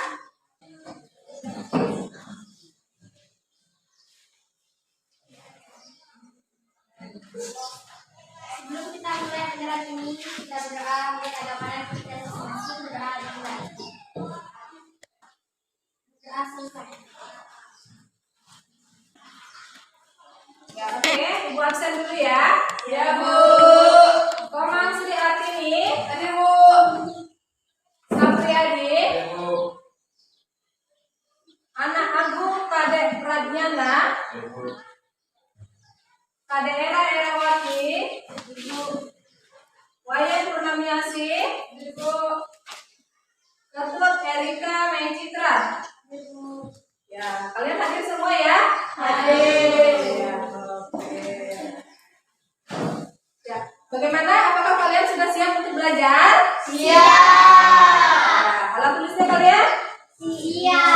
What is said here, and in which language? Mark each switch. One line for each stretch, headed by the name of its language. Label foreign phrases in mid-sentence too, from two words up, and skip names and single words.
Indonesian: Sebelum kita mulai pelajaran ini, kita berdoa biar agama kita masing-masing berdoa dimulai. Doa selesai. Ya, oke, Ibu absen dulu ya. Ya, Bu. Komang Sri Atini, Tadi, Bu. Sapriyadi, Ibu, Anak Agung Kadek Pradnyana, Ibu, Kadek Era Erawati, Wayan Purnamiasi, Ketut Erika Mei Citra. Ya, kalian hadir semua ya? Hadir. Ya, oke. Ya, bagaimana? Apakah kalian sudah siap untuk belajar? Siap. Ya, alat tulisnya kalian? Siap.